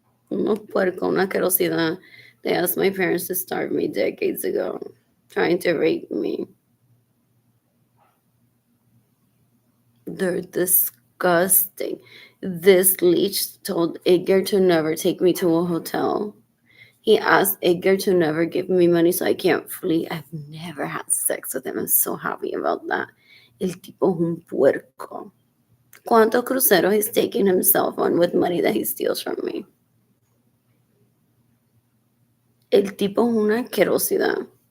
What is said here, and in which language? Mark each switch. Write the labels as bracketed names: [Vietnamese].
[Spanish] Unos puerco, una asquerosidad. [English] They asked my parents to starve me decades ago, trying to rape me. They're disgusting. This leech told Edgar to never take me to a hotel. He asked Edgar to never give me money so I can't flee. I've never had sex with him. I'm so happy about that. [Spanish] El tipo es un puerco. ¿Cuántos cruceros [English] he's taking himself on with money that he steals from me? [Spanish] El tipo es una asquerosidad.